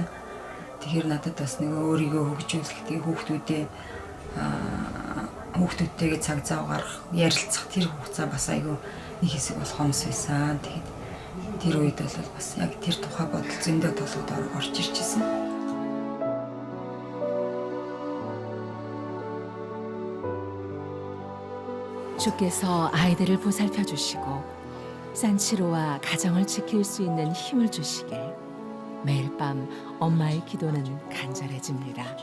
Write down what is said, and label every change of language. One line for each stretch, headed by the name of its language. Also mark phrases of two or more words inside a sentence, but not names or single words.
Mongolian: Тэгэхээр надад бас нөгөө өөрийгөө хөгжүүлэх тэгээ хүүхдүүдтэйгээ цаг зав гаргах, ярилцах тэр хугацаа бас айгүй нэг хэсэг бол хомс байсан. Тэгээд тэр үед бол бас яг тэр тухай бодол зөндөө толгойд орж ирж ирсэн.
Korean: 주께서 아이들을 보살펴 주시고 산치로와 가정을 지킬 수 있는 힘을 주시길 매일 밤 엄마의 기도는 간절해집니다.